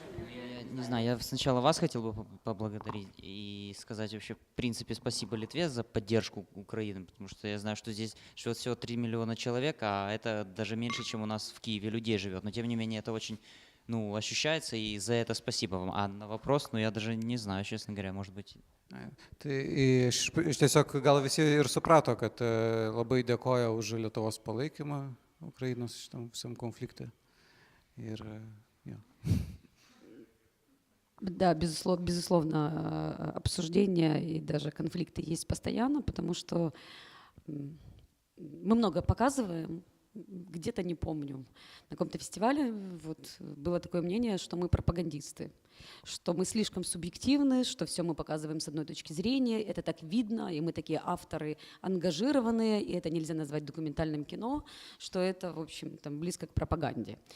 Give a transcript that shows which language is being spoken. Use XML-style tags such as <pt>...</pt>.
<ru>Я не знаю, я сначала вас хотел бы поблагодарить и сказать вообще, в принципе, спасибо Литве за поддержку Украины, потому что я знаю, что здесь живет всего 3 миллиона человек, а это даже меньше, чем у нас в Киеве людей живет. Но тем не менее это очень ощущается, и за это спасибо вам. А на вопрос, я даже не знаю, честно говоря, может быть.</ru> <lt>Tai iš tiesiog gal visi ir suprato, kad labai dėkoja už Lietuvos palaikymą Ukrainos šitam visam konflikte. Ir jo.</lt> <ru>Да, безусловно, обсуждения и даже конфликты есть постоянно, потому что мы много показываем, где-то не помню. На каком-то фестивале было такое мнение, что мы пропагандисты, что мы слишком субъективны, что все мы показываем с одной точки зрения, это так видно, и мы такие авторы ангажированные, и это нельзя назвать документальным кино, что это, в общем, близко к пропаганде.</ru>